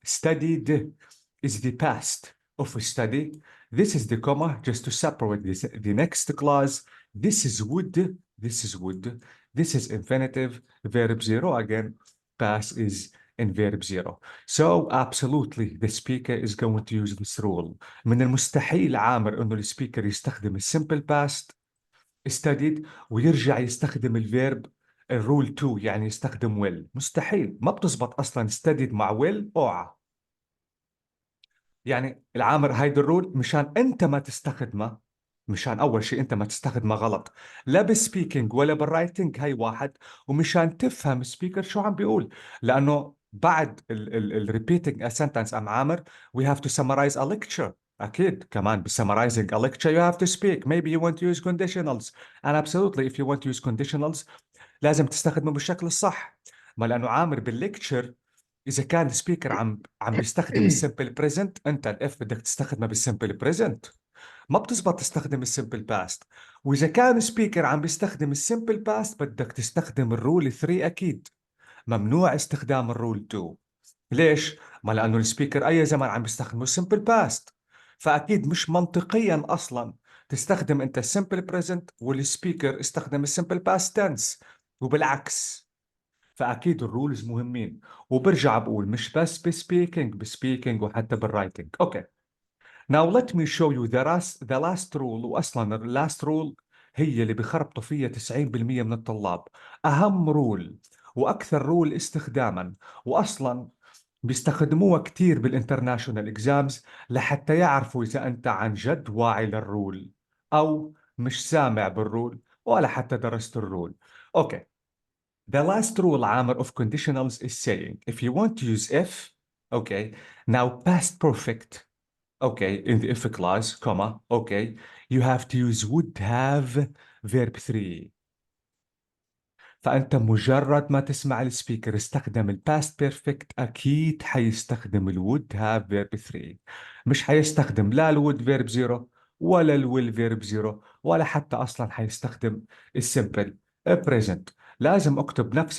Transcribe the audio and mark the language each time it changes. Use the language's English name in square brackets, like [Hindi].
[English] Studied is the past of study. This is the comma just to separate this, the next clause. This is would, this is would. This is infinitive, verb zero. Again, past is in verb zero. So absolutely the speaker is going to use this rule. [Arabic] من المستحيل عامر انه السبيكر يستخدم السمبل past studied ويرجع يستخدم الفيرب الرول 2 يعني يستخدم will. مستحيل، ما بتزبط اصلا studied مع will. اوعى يعني العامر هيدا الرول مشان انت ما تستخدمه، مشان اول شيء انت ما تستخدمه غلط لا بالسبيكينج ولا بالرايتنج، هي واحد، ومشان تفهم السبيكر شو عم بيقول، لانه بعد الريبيتنج ا سنتنس ام عامر [English] we have to summarize a lecture. [Arabic] اكيد كمان بسمرايزنج [English] a lecture you have to speak. Maybe you want to use conditionals and absolutely if you want to use conditionals [Arabic] لازم تستخدمه بالشكل الصح. ما لانه عامر بالليكتشر اذا كان السبيكر عم بيستخدم السمبل بريزنت، انت الاف بدك تستخدمه بالسمبل بريزنت، ما بتزبط تستخدم السمبل باست. واذا كان سبيكر عم بيستخدم السمبل باست بدك تستخدم الرول 3 اكيد، ممنوع استخدام الرول 2. ليش؟ ما لانه السبيكر اي زمن عم بيستخدمه السمبل باست، فاكيد مش منطقيا اصلا تستخدم انت السمبل بريزنت والسبيكر استخدم السمبل باست تنس، وبالعكس. فاكيد الرولز مهمين، وبرجع بقول مش بس بسبيكينج وحتى بالرايتنج. اوكي. [English] Now let me show you the last rule. [Arabic] واصلا ال last rule هي اللي بخربطوا فيها 90% من الطلاب. اهم رول واكثر رول استخداما، واصلا بيستخدموها كثير بالانترناشونال اكزامز لحتى يعرفوا اذا انت عن جد واعي للرول او مش سامع بالرول ولا حتى درست الرول. اوكي. [English] The last rule عامر of conditionals is saying if you want to use if, okay, now past perfect, okay, in the if clause, comma, okay, you have to use would have verb 3. [Arabic] فأنت مجرد ما تسمع السبيكر استخدم الباست بيرفكت أكيد حيستخدم الwould have verb 3، مش حيستخدم لا الwould verb 0 ولا الwill verb 0 ولا حتى أصلا حيستخدم السمبل present. لازم أكتب نفس